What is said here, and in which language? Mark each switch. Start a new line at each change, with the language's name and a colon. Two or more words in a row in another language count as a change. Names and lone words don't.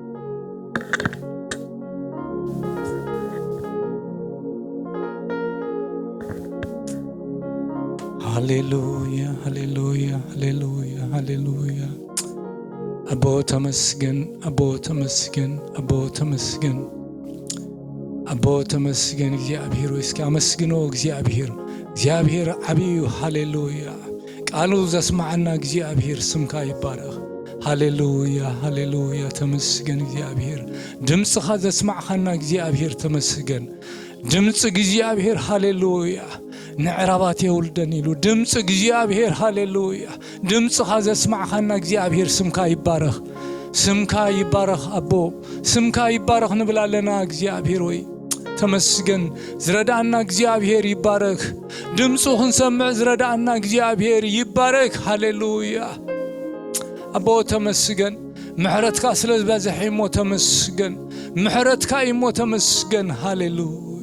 Tigrinya: ሃሌሉያ ሃሌሉያ ሃሌሉያ ሃሌሉያ። አቦ ተመስገን፣ አቦ ተመስገን፣ አቦ ተመስገን፣ አቦ ተመስገን። እግዚአብሔር እስኪ አመስግኖ እግዚአብሔር እግዚአብሔር ዓቢዩ። ሃሌሉያ። ቃሉ ዘስማዕና እግዚአብሔር ስምካ ይባረኽ። ሃሌሉያ ሃሌሉያ። ተመስገን እግዚአብሔር። ድምፅኻ ዘስማዕኻና እግዚአብሔር ተመስገን። ድምፅ እግዚአብሔር ሃሌሉያ ንዕራባት የውልደን ኢሉ ድምፅ እግዚአብሔር ሃሌሉያ። ድምፅኻ ዘስማዕኻና እግዚአብሔር ስምካ ይባረኽ፣ ስምካ ይባረኽ። አቦ ስምካ ይባረኽ ንብላለና እግዚአብሔር ወይ ተመስገን። ዝረዳእና እግዚአብሔር ይባረኽ። ድምፁ ክንሰምዕ ዝረዳእና እግዚአብሔር ይባረኽ። ሃሌሉያ አቦ ተመስገን። ምሕረትካ ስለ ዝበዝሐ እሞ ተመስገን። ምሕረትካ እሞ ተመስገን። ሃሌሉያ